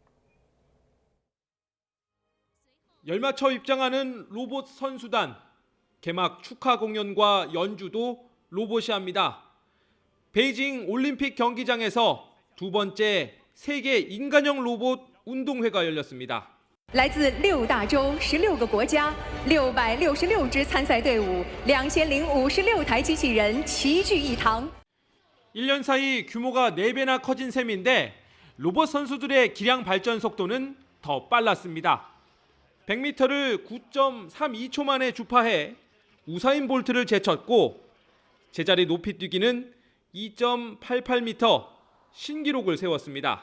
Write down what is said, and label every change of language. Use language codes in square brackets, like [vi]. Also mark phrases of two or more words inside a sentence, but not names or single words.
[ko] 열맞춰 입장하는 로봇 선수단, 개막 축하 공연과 연주도 로봇이 합니다. 베이징 올림픽 경기장에서 두 번째 세계 인간형 로봇 운동회가 열렸습니다. [zh] 来自6大洲16个国家，666支参赛队伍，2056台机器人齐聚一堂。 [ko] 1년 사이 규모가 4배나 커진 셈인데 로봇 선수들의 기량 발전 속도는 더 빨랐습니다. 100m를 9.32초 만에 주파해 우사인 볼트를 제쳤고 제자리 높이 뛰기는 2.88m 신기록을 세웠습니다.